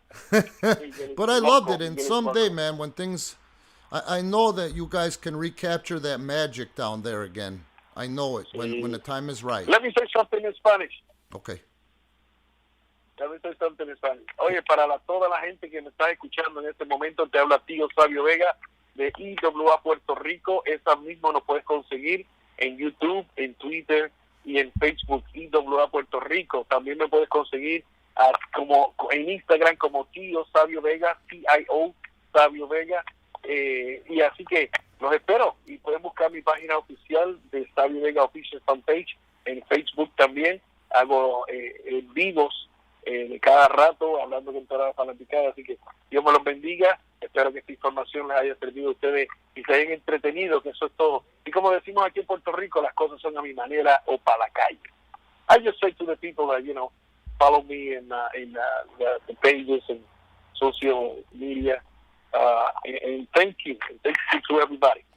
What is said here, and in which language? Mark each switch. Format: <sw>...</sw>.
<en>But I loved it, and someday, man, when things, I know that you guys can recapture that magic down there again. I know it when the time is right. Let me say something in Spanish. Okay. Let me say something in Spanish.</en> <es>Oye, para toda la gente que me está escuchando en este momento, te habla tío Savio Vega de IWA Puerto Rico. Esa misma nos puedes conseguir en YouTube, en Twitter y en Facebook, IWA Puerto Rico. También me puedes conseguir como en Instagram como tío Savio Vega, TIO Savio Vega. Y así que los espero. Y pueden buscar mi página oficial de Savio Vega Official Fanpage en Facebook también. Hago vivos de cada rato hablando con toda la fanaticada. Así que Dios me los bendiga. Espero que esta información les haya servido a ustedes y se hayan entretenido, que eso es todo. Y como decimos aquí en Puerto Rico, las cosas son a mi manera o para la calle.</es> <en>I just say to the people that, you know, follow me in the pages and social media. And thank you. And thank you to everybody.</en>